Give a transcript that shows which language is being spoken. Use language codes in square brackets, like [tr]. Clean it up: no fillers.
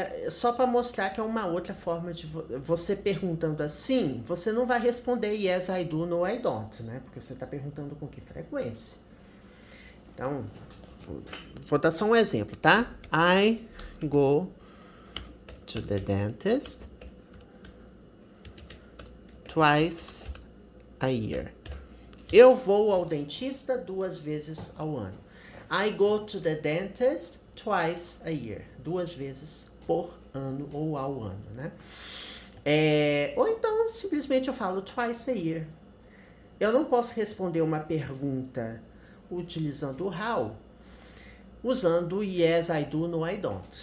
[pt] Só para mostrar que é uma outra forma de você perguntando assim, você não vai responder [en] yes, I do, no, I don't, [pt] né? Porque você está perguntando com que frequência. Então, vou dar só um exemplo, tá? [en] I go to the dentist twice a year. [pt] Eu vou ao dentista 2 vezes ao ano. [en] I go to the dentist twice a year. [pt] 2 vezes por ano ou ao ano, né? Ou então, simplesmente eu falo [en] twice a year. [pt] Eu não posso responder uma pergunta utilizando o how, usando [en] yes, I do, no, I don't.